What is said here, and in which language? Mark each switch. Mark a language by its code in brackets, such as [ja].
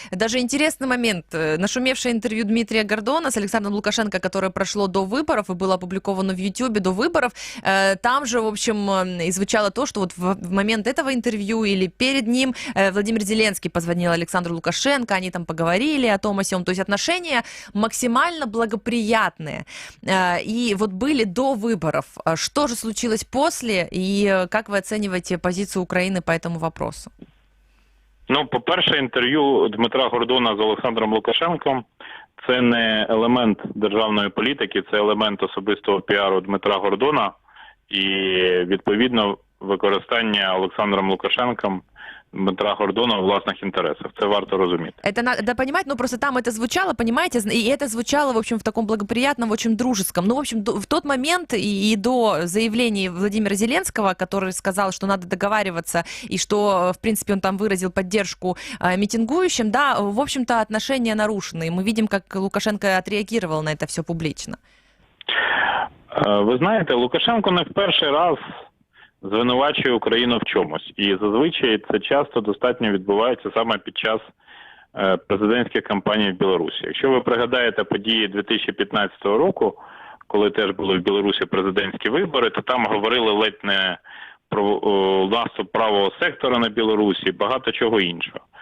[ru] Даже интересный момент. Нашумевшее интервью Дмитрия Гордона с Александром Лукашенко, которое прошло до выборов и было опубликовано в Ютьюбе до выборов, там же, в общем, и звучало то, что вот в момент этого интервью или перед ним Владимир Зеленский позвонил Александру Лукашенко, они там поговорили о том, о сём. То есть отношения максимально благоприятные. И вот были до выборов. Что же случилось после, и как вы оцениваете позицию Украины по этому вопросу? [uk] Ну, по-перше, інтерв'ю Дмитра Гордона з Олександром Лукашенком – це не елемент державної політики, це елемент особистого піару Дмитра Гордона і, відповідно, використання Олександром Лукашенком Дмитра Гордона в власних интересах. Це варто розуміти. [ru] Это надо понимать, но просто там это звучало, понимаете, и это звучало, в общем, в таком благоприятном, очень дружеском. Ну, в общем, в тот момент и до заявлений Владимира Зеленского, который сказал, что надо договариваться, и что, в принципе, он там выразил поддержку митингующим, да, в общем-то, отношения нарушены. И мы видим, как Лукашенко отреагировал на это все публично. [uk] Ви знаєте, Лукашенко не в перший раз звинувачує Україну в чомусь. І зазвичай це часто достатньо відбувається саме під час президентських кампаній в Білорусі. Якщо ви пригадаєте події 2015 року, коли теж були в Білорусі президентські вибори, то там говорили ледь не про наступ правого сектора на Білорусі, багато чого іншого.